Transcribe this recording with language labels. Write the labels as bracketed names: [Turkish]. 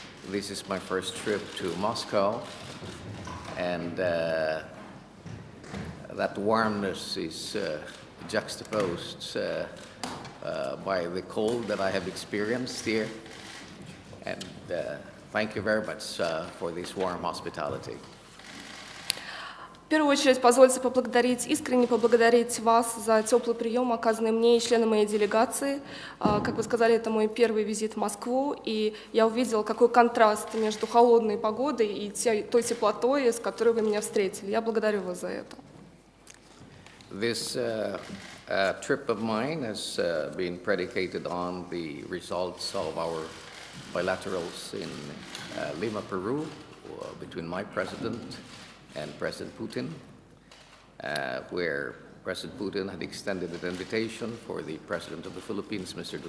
[English] This is my first trip to Moscow, and that warmness is juxtaposed by the cold that I have experienced here. And thank you very much for this warm hospitality. [Russian] В первую очередь, позвольте искренне поблагодарить вас за теплый прием, оказанный мне и членам моей делегации. Как вы сказали, это мой первый визит в Москву, и я увидела, какой контраст между холодной погодой и той теплотой, с которой вы меня встретили. Я благодарю вас за это. [English] This trip of mine has been predicated on the results of our bilaterals in Lima, Peru, between my president and President Putin, where President Putin had extended an invitation for the President of the Philippines, Mr.